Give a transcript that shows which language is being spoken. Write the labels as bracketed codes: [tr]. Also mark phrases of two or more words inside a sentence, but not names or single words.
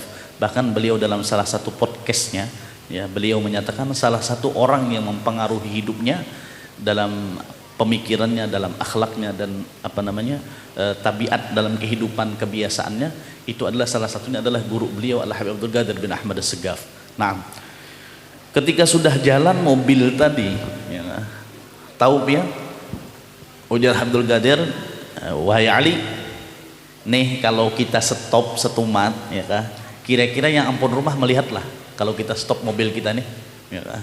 [id] Bahkan beliau dalam salah satu podcastnya, ya, beliau menyatakan salah satu orang yang mempengaruhi hidupnya dalam pemikirannya, dalam akhlaknya, dan tabiat dalam kehidupan kebiasaannya, itu adalah salah satunya adalah guru beliau Al Habib Abdul Qadir bin Ahmad As-Segaf. Nah, ketika sudah jalan mobil tadi, ya, tahu ya, ujar Abdul Qadir, wahai Ali, nih kalau kita stop setumat, ya kan, kira-kira yang ampun rumah melihatlah kalau kita stop mobil kita nih, ya kan.